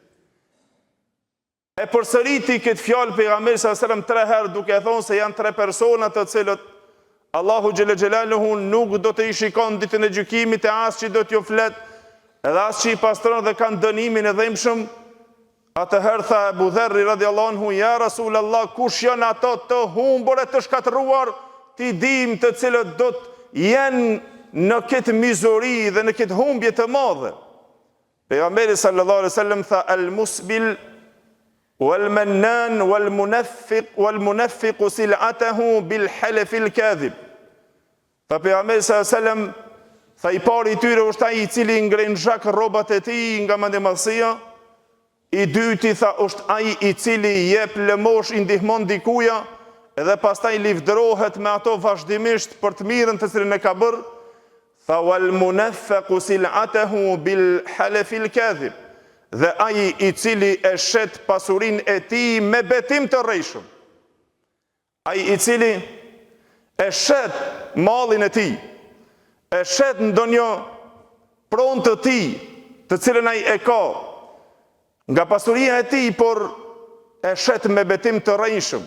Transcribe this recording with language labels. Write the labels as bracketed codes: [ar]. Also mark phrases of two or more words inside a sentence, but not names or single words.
[sq] E përsëriti këtë fjalë pejgamberi [ar] صلى الله عليه وسلم [sq] 3 herë duke thonë se janë tre persona të cilët Allahu [ar] جل جلاله [sq] nuk do të i shikon ditën e gjykimit, e as që do t'ju flet, edhe as që i pastron dhe kanë dënimin e dhëmshëm. Atëherë tha Ebu Dherri [ar] رضي الله عنه, يا رسول الله, [sq] kush janë ato të humbur e të shkatëruar, ti dim të cilët do të jenë në këtë mizori dhe në këtë humbje të madhe. [ar] Pejgamberi صلى الله عليه وسلم tha: "المسبل والمنان والمنفق سلعته بالحلف الكاذب." [sq] Tha pejgamberi [ar] صلى الله عليه وسلم, [sq] tha i pari i tyre është ai i cili ngren zhak rrobat e tij nga mendimallësia. I dyti, tha, është ai i cili jep lëmosh, i ndihmon dikuja, edhe pastaj livdërohet me ato vazhdimisht për të mirën të cilën e ka bërë. [ar] Tha والمنفق سلعته بالحلف الكاذب, [sq] dhe ai i cili e shet pasurinë e tij me betim të rrejshëm. Ai i cili e shet mallin e tij, e shet ndonjë pronë të tij, të cilën ai e ka nga pasuria e tij, por e shet me betim të rrejshëm.